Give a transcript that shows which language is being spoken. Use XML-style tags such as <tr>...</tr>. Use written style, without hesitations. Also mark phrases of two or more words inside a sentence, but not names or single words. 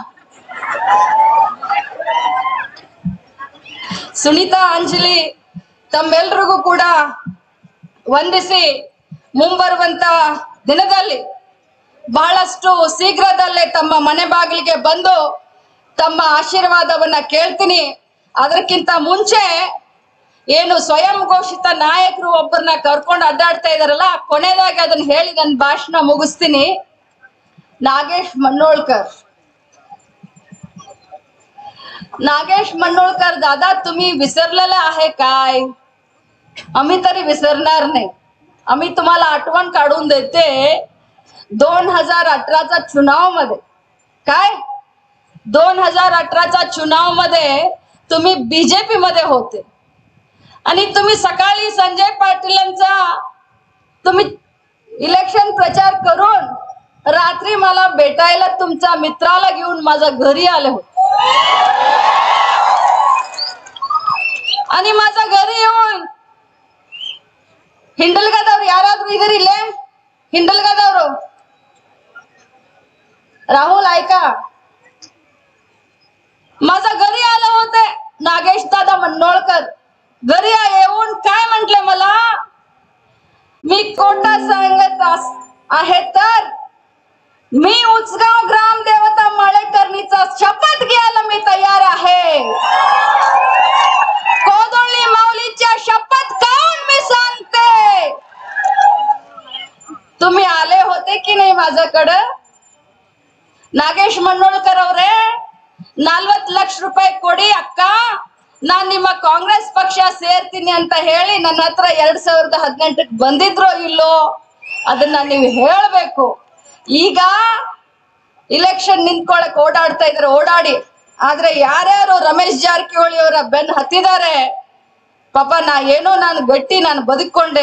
<kn>ಸುನೀತಾ, ಅಂಜಲಿ ತಮ್ಮೆಲ್ರಿಗೂ ಕೂಡ ವಂದಿಸಿ ಮುಂಬರುವಂತ ದಿನದಲ್ಲಿ ಬಹಳಷ್ಟು ಶೀಘ್ರದಲ್ಲೇ ತಮ್ಮ ಮನೆ ಬಾಗಿಲಿಗೆ ಬಂದು ತಮ್ಮ ಆಶೀರ್ವಾದವನ್ನ ಕೇಳ್ತೀನಿ. ಅದಕ್ಕಿಂತ ಮುಂಚೆ ಏನು ಸ್ವಯಂ ಘೋಷಿತ ನಾಯಕರು ಒಬ್ಬರನ್ನ ಕರ್ಕೊಂಡು ಅಡ್ಡಾಡ್ತಾ ಇದಾರಲ್ಲ, ಕೊನೆದಾಗಿ ಅದನ್ನ ಹೇಳಿ ನನ್ನ ಭಾಷಣ ಮುಗಿಸ್ತೀನಿ.</kn> <mr>ನಾಗೇಶ್ मन्नोळकर, नागेश मन्नोळकर दादा, तुम्ही विसरलेला आहे काय? आम्ही तरी विसरणार नाही. आम्ही तुम्हाला आठवण काढून देते. 2018चा चुनाव मध्ये काय 2018चा चुनाव मध्ये तुम्ही बीजेपी मध्ये होते आणि तुम्ही सकाळी संजय पाटीलांचा तुम्ही इलेक्शन प्रचार करून रात्री मला भेटायला तुमच्या मित्राला घेऊन माझ्या घरी आले होते आणि माझ्या घरी येऊन</mr> <kn>ಹಿಂಡಲ್ಗದವ್ರು ಯಾರಾದ್ರೂ ಇದರಿಲ್ಲೇ?</kn> <mr>ಹಿಂಡಲ್ಗದವ್ರು राहुल ऐका, माझ्या घरी आले होते नागेश दादा मन्नोळकर. घरी येऊन काय म्हटले मला, मी खोटा सांगत आहे तर मी उचगाव ग्रामदेवता माळेकर्णीचा शपथ घ्यायला मी तयार आहे. कोदोळी माऊलीच्या शपथ खाऊन मी सांगते. तुम्ही आले होते की नाही माझ्याकडे?</mr> <kn>ನಾಗೇಶ್ ಮನ್ನೋಳ್ಕರ್ ಅವರೇ, 40 ಲಕ್ಷ ರೂಪಾಯಿ ಕೊಡಿ ಅಕ್ಕ, ನಾನ್ ನಿಮ್ಮ ಕಾಂಗ್ರೆಸ್ ಪಕ್ಷ ಸೇರ್ತೀನಿ ಅಂತ ಹೇಳಿ ನನ್ನ ಹತ್ರ 2018ಕ್ಕೆ ಬಂದಿದ್ರೋ ಇಲ್ಲೋ ಅದನ್ನ ನೀವು ಹೇಳ್ಬೇಕು. ಈಗ ಇಲೆಕ್ಷನ್ ನಿಂತ್ಕೊಳಕ್ ಓಡಾಡ್ತಾ ಇದ್ರೆ ಓಡಾಡಿ, ಆದ್ರೆ ಯಾರ್ಯಾರು ರಮೇಶ್ ಜಾರಕಿಹೊಳಿ ಅವರ ಬೆನ್ ಹತ್ತಿದ್ದಾರೆ ಪಾಪ, ನಾನು ಗಟ್ಟಿ, ನಾನು ಬದುಕೊಂಡೆ.</kn>